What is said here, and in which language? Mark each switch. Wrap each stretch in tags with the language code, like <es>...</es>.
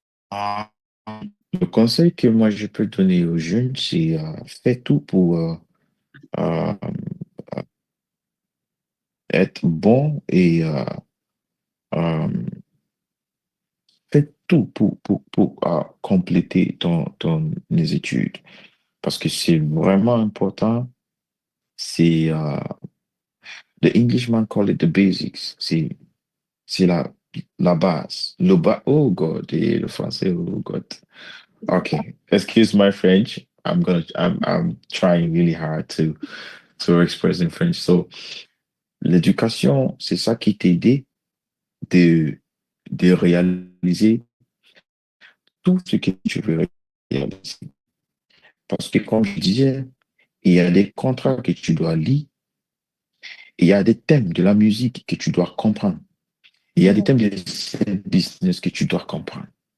<fr>Ah, le conseil que moi je peux donner aux jeunes, c'est fais tout pour euh, être bon et euh, fais tout pour compléter ton les études. Parce que c'est vraiment important. C'est</fr> <en>the Englishman call it the basics.</en> <fr>C'est la base.</fr> <en>Oh God,</en> <fr>et le français, oh God.</fr> <en>Okay, excuse my French. I'm trying really hard to express in French.</en> <fr>So, l'éducation, c'est ça qui t'aide de, de réaliser tout ce que tu veux réaliser. Parce que, comme je disais, il y a des contrats que tu dois lire, il y a des thèmes de la musique que tu dois comprendre, il y a des thèmes de cette business que tu dois comprendre.</fr>